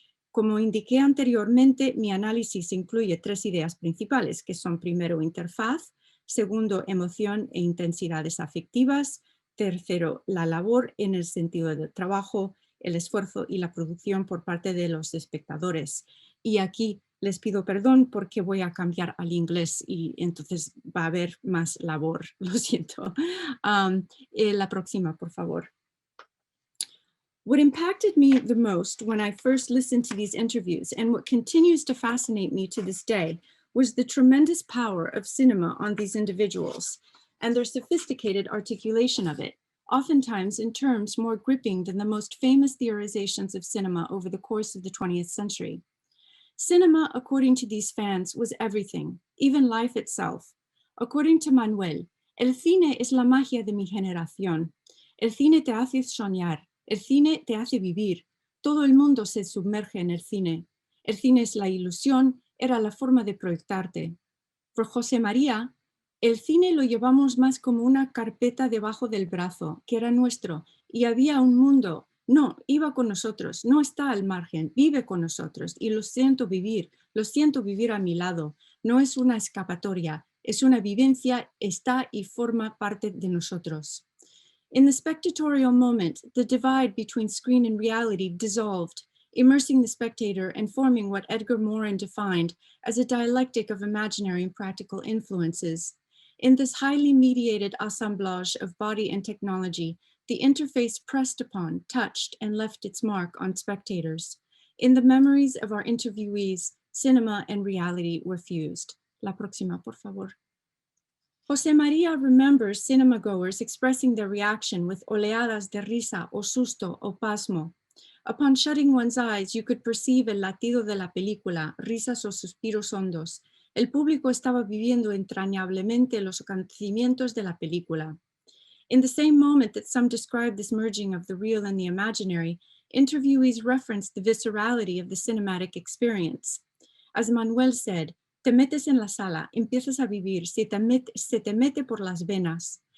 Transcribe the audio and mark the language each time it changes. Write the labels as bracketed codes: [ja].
[es] Como indiqué anteriormente, mi análisis incluye tres ideas principales, que son primero interfaz, segundo emoción e intensidades afectivas, tercero la labor en el sentido del trabajo, el esfuerzo y la producción por parte de los espectadores. Y aquí les pido perdón porque voy a cambiar al inglés y entonces va a haber más labor, lo siento. La próxima, por favor. [en] What impacted me the most when I first listened to these interviews and what continues to fascinate me to this day was the tremendous power of cinema on these individuals and their sophisticated articulation of it, oftentimes in terms more gripping than the most famous theorizations of cinema over the course of the 20th century. Cinema, according to these fans, was everything, even life itself. According to Manuel, [es] el cine es la magia de mi generación. El cine te hace soñar. El cine te hace vivir. Todo el mundo se sumerge en el cine. El cine es la ilusión, era la forma de proyectarte. Por José María, el cine lo llevamos más como una carpeta debajo del brazo, que era nuestro, y había un mundo. No, iba con nosotros, no está al margen, vive con nosotros, y lo siento vivir a mi lado. No es una escapatoria, es una vivencia, está y forma parte de nosotros. [en] In the spectatorial moment, the divide between screen and reality dissolved, immersing the spectator and forming what Edgar Morin defined as a dialectic of imaginary and practical influences. In this highly mediated assemblage of body and technology, the interface pressed upon, touched, and left its mark on spectators. In the memories of our interviewees, cinema and reality were fused. [es] La próxima, por favor. [en] José María remembers cinema goers expressing their reaction with [es] oleadas de risa o susto o pasmo. [en] Upon shutting one's eyes, you could perceive [es] el latido de la película, risas o suspiros hondos. El público estaba viviendo entrañablemente los acontecimientos de la película. [en] In the same moment that some described this merging of the real and the imaginary, interviewees referenced the viscerality of the cinematic experience. As Manuel said, [es] te metes en la sala, empiezas a vivir, se te mete por las venas.